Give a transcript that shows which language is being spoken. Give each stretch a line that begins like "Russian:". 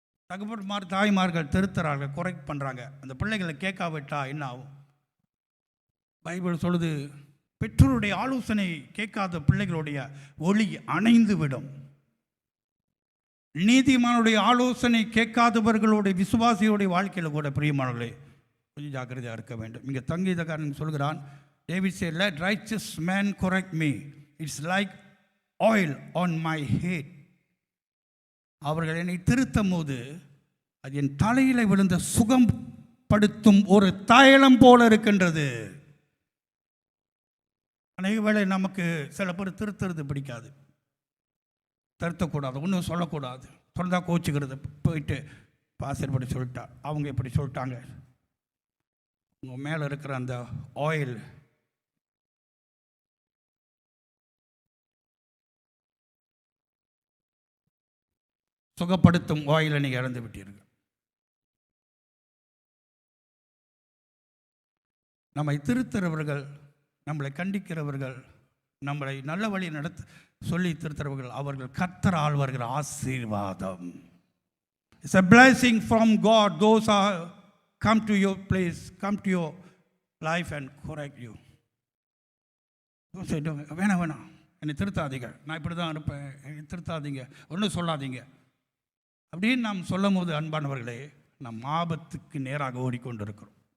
Tamil: தகப்பன்மார் தாய்மார்கள் திருத்துறார்கள், குறைக்ட் பண்ணுறாங்க. அந்த பிள்ளைகளை கேட்காவிட்டா என்ன ஆகும்? பைபிள் சொல்லுது, பெற்றோருடைய ஆலோசனை கேட்காத பிள்ளைகளுடைய ஒளி அணைந்து விடும். நீதிமானுடைய ஆலோசனை கேட்காதவர்களுடைய விசுவாசியுடைய வாழ்க்கையில் கூட பிரியமானவர்களே கொஞ்சம் ஜாக்கிரதையாக இருக்க வேண்டும். இங்கே சங்கீதக்காரன் சொல்கிறான்,
English: David said, let righteous man correct me, it's like oil on my head.
Tamil: அவர்கள் என்னை திருத்தும் போது அது என் தலையில் விழுந்த சுகம் படுத்தும் ஒரு தைலம் போல இருக்கின்றது. அநேக வேளை நமக்கு சில பேர் திருத்துறது பிடிக்காது, திருத்தக்கூடாது, ஒன்றும் சொல்லக்கூடாது, சொன்னதாக கோச்சிக்கிறது. போயிட்டு பாசர் இப்படி சொல்லிட்டா, அவங்க இப்படி சொல்லிட்டாங்க, உங்கள் மேலே இருக்கிற அந்த ஆயில் சுகப்படுத்தும் ஆயிலை நீங்கள் இழந்து விட்டீர்கள். நம்மை திருத்துறவர்கள், நம்மளை கண்டிக்கிறவர்கள், நம்மளை நல்ல வழி நடத்த சொல்லி திருத்துறவர்கள், அவர்கள் கர்த்தரால் வருகிற ஆசீர்வாதம்.
English: It's a blessing from God. Those are come to your place, come to your life and correct you.
Tamil: வேணாம் வேணாம், என்னை திருத்தாதீங்க, நான் இப்படி தான் இருப்பேன், என்னை திருத்தாதீங்க, ஒன்றும் சொல்லாதீங்க அப்படின்னு நாம் சொல்லும் போது அன்பானவர்களே, நம் ஆபத்துக்கு நேராக ஓடிக்கொண்டிருக்கிறோம்.